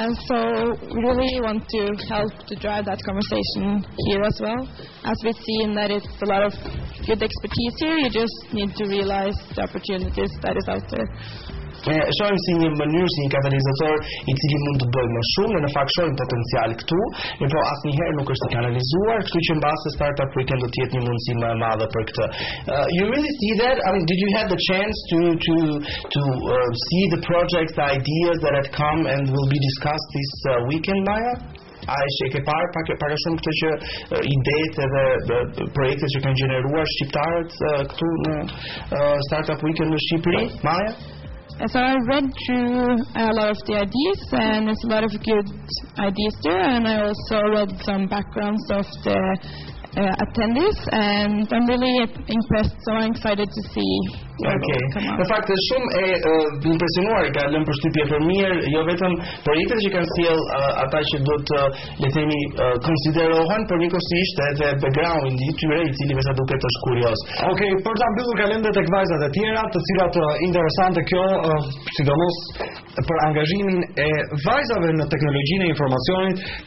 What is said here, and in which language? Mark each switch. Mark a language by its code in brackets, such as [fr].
[en] So we really want to help to drive that conversation here as well. As we've seen that it's a lot of good expertise here, you just need to realize the opportunities that is out there. [sq] Shohim si një mënyrë, si një katalizator I cili mund të bëjë më shumë, në fakt shohim potencial këtu, por asnjëherë nuk është I kanalizuar, kështu që mbase Startup Weekend do të jetë një mundësi më e madhe për këtë. [en] You really see that? I mean, did you have the chance to see the projects, the ideas that have come and will be discussed this weekend, Maya? [sq] A e ke parë pak a shumë këtë që idetë edhe projektet që kanë gjeneruar shqiptarët këtu në Startup Weekend në Shqipëri, Maya? [en] So I read through a lot of the ideas, and there's a lot of good ideas there, and I also read some backgrounds of the attendees, and I'm really impressed, so I'm excited to see what will come out. [sq] Në fakt është shumë e impresionuar, ka lënë përshtypje për mirë, jo vetëm projektet që kanë sjell ata që do të le të themi konsiderohen, por njëkohësisht edhe background-i I tyre I cili vetë duket është kurioz. Okej, për ta mbyllur kalendet tek vajzat e tjera, të cilat interesante kjo, sidomos për angazhimin e vajzave në teknologjinë e informacionit.